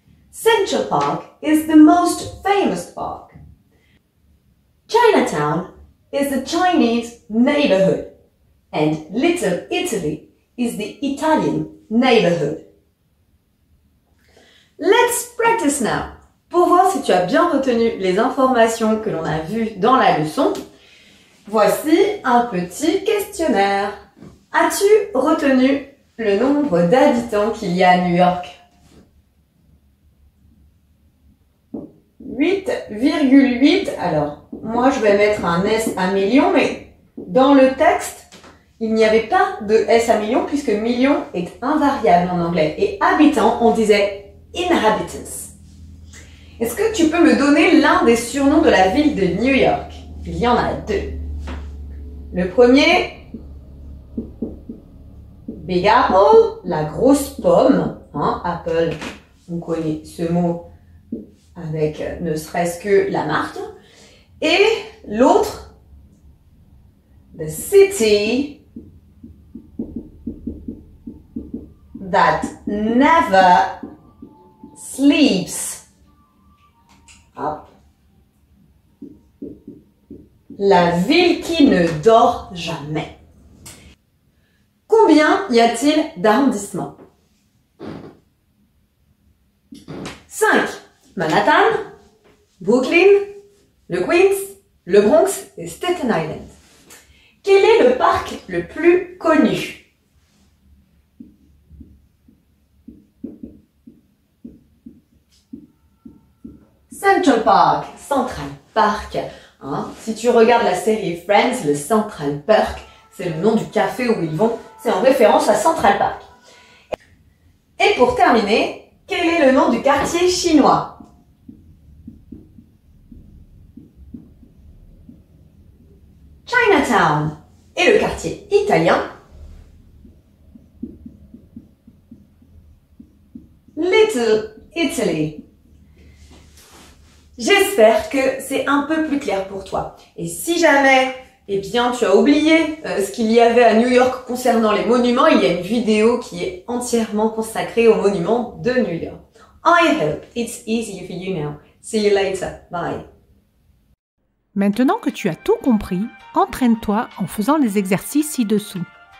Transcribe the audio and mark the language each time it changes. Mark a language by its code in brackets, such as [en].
[en] Central Park is the most famous park. Chinatown is the Chinese neighborhood, and Little Italy is the Italian neighborhood. Let's practice now. [fr] Pour voir si tu as bien retenu les informations que l'on a vues dans la leçon, voici un petit questionnaire. As-tu retenu le nombre d'habitants qu'il y a à New York? 8,8. Alors, moi je vais mettre un S à million, mais dans le texte, il n'y avait pas de S à million puisque million est invariable en anglais. Et habitants, on disait inhabitants. Est-ce que tu peux me donner l'un des surnoms de la ville de New York? Il y en a 2. Le premier, Big Apple, la grosse pomme. Hein, Apple, on connaît ce mot avec ne serait-ce que la marque. Et l'autre, [en] the city that never sleeps. [fr] Hop. La ville qui ne dort jamais. Combien y a-t-il d'arrondissements? 5. Manhattan, Brooklyn, le Queens, le Bronx et Staten Island. Quel est le parc le plus connu? Central Park, Central Park. Hein? Si tu regardes la série Friends, le Central Park, c'est le nom du café où ils vont. C'est en référence à Central Park. Et pour terminer, quel est le nom du quartier chinois? Chinatown. Et le quartier italien? Little Italy. J'espère que c'est un peu plus clair pour toi. Et si jamais, eh bien, tu as oublié ce qu'il y avait à New York concernant les monuments, il y a une vidéo qui est entièrement consacrée aux monuments de New York. [en] I hope it's easy for you now. See you later. Bye. [fr] Maintenant que tu as tout compris, entraîne-toi en faisant les exercices ci-dessous.